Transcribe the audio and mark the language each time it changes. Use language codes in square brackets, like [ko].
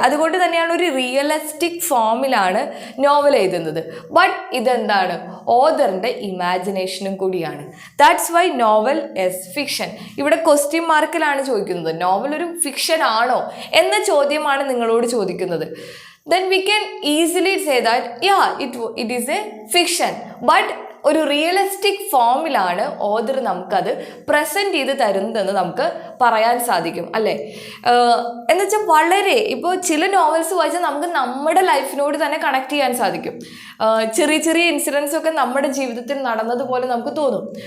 [ml] അതുകൊണ്ട് തന്നെയാണ് ഒരു റിയലിസ്റ്റിക് ഫോമിലാണ് നോവൽ എഴുതുന്നത്. ബട്ട് ഇതെന്താണ്, ഓഥറിൻ്റെ ഇമാജിനേഷനും കൂടിയാണ്. [en] That's why novel is fiction. [ml] ഇവിടെ ക്വസ്റ്റ്യൻ മാർക്കിലാണ് ചോദിക്കുന്നത്, നോവൽ ഒരു ഫിക്ഷൻ ആണോ എന്ന ചോദ്യമാണ് നിങ്ങളോട് ചോദിക്കുന്നത്. [en] Then we can easily say that yeah, it is a fiction, but [ml] ഒരു റിയലിസ്റ്റിക് ഫോമിലാണ് ഓദർ നമുക്കത് പ്രസൻറ്റ് ചെയ്ത് തരുന്നതെന്ന് നമുക്ക് പറയാൻ സാധിക്കും അല്ലേ. എന്നുവെച്ചാൽ വളരെ ഇപ്പോൾ ചില നോവൽസ് വായിച്ചാൽ നമുക്ക് നമ്മുടെ ലൈഫിനോട് തന്നെ കണക്ട് ചെയ്യാൻ സാധിക്കും. ചെറിയ ചെറിയ ഇൻസിഡൻസ് ഒക്കെ നമ്മുടെ ജീവിതത്തിൽ നടന്നതുപോലെ നമുക്ക് തോന്നും.